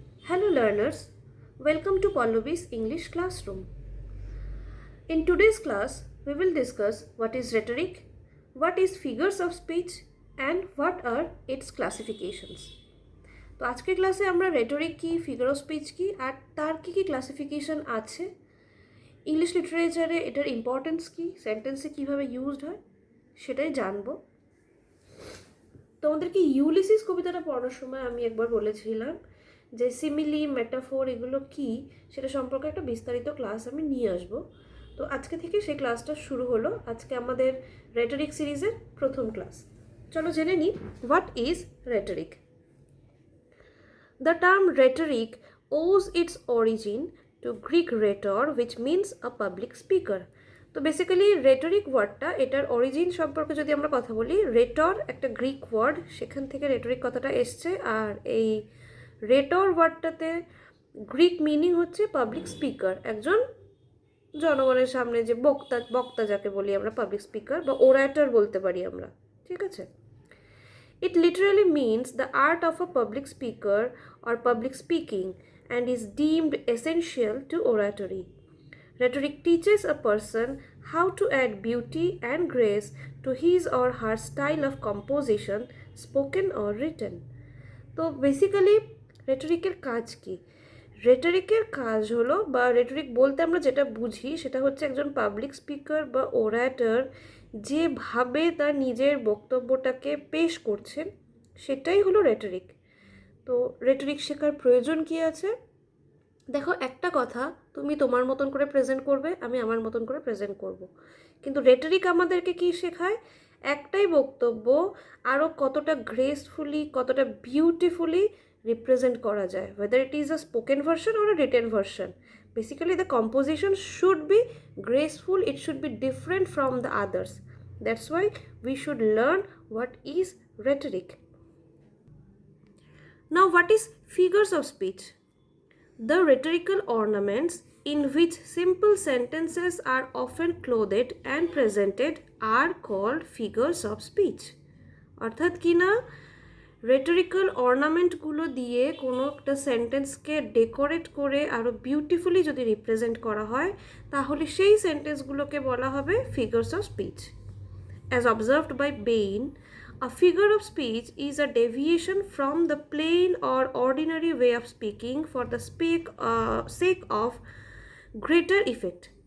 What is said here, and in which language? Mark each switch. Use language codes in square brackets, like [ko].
[en] Hello learners, welcome to Pallavi's English classroom. In today's class, we will discuss what is rhetoric, what is figures of speech and what are its classifications. [bn] তো আজকের ক্লাসে আমরা rhetoric কি, figure of speech কি আর তার কি classification আছে, English লিটারেচারে এটার ইম্পর্টেন্স কি, সেন্টেন্সে কিভাবে ইউজড হয় সেটাই জানবো। তোমাদেরকে ইউলিসিস কবিতাটা পড়ার সময় আমি একবার বলেছিলাম যে সিমিলি, মেটাফোর এগুলো কি সেটা সম্পর্কে একটা বিস্তারিত ক্লাস আমি নিয়ে আসব। তো আজকে থেকে সেই ক্লাসটা শুরু হলো। আজকে আমাদের রেটরিক সিরিজের প্রথম ক্লাস। চলো জেনে নিই [en] What is rhetoric. The term rhetoric owes its origin to Greek rhetor, which means a public speaker. [bn] তো বেসিক্যালি রেটরিক ওয়ার্ডটা, এটার অরিজিন সম্পর্কে যদি আমরা কথা বলি, রেটর একটা গ্রিক ওয়ার্ড, সেখান থেকে রেটরিক কথাটা এসছে। আর এই রেটর ওয়ার্ডটাতে গ্রিক মিনিং হচ্ছে পাবলিক স্পিকার, একজন জনগণের সামনে যে বক্তা যাকে বলি আমরা, পাবলিক স্পিকার বা ওরাটর বলতে পারি আমরা, ঠিক আছে। [en] It literally means the art of a public speaker or public speaking and is deemed essential to oratory. Rhetoric teaches a person how to add beauty and grace to his or her style of composition, spoken or written. [bn] তো basically রেটরিকের কাজ কি? রেটরিকের কাজ হলো, বা rhetoric বলতে আমরা যেটা বুঝি সেটা হচ্ছে একজন পাবলিক স্পিকার বা ওরাটর যেভাবে তার নিজের বক্তব্যটাকে পেশ করছেন সেটাই হলো রেটরিক। তো রেটরিক শেখার প্রয়োজন কি আছে? দেখো, একটা কথা তুমি তোমার মতন করে প্রেজেন্ট করবে, আমি আমার মতন করে প্রেজেন্ট করব, কিন্তু রেটরিক আমাদেরকে কি শেখায়? একটাই বক্তব্য আরও কতটা গ্রেসফুলি, কতটা বিউটিফুলি রিপ্রেজেন্ট করা যায়, [en] whether it is a spoken version or a written version. Basically the composition should be graceful, it should be different from the others. That's why we should learn what is rhetoric. Now what is figures of speech? The rhetorical ornaments in which simple sentences are often clothed and presented are called figures of speech. [bn] অর্থাৎ কি না, রেটরিক্যাল অর্নামেন্টগুলো দিয়ে কোনো একটা সেন্টেন্সকে decorate করে আরও beautifully যদি represent করা হয় তাহলে সেই সেন্টেন্সগুলোকে বলা হবে figures of speech. [en] As observed by Bain, a figure of speech is a deviation from the plain or ordinary way of speaking for the sake of greater effect.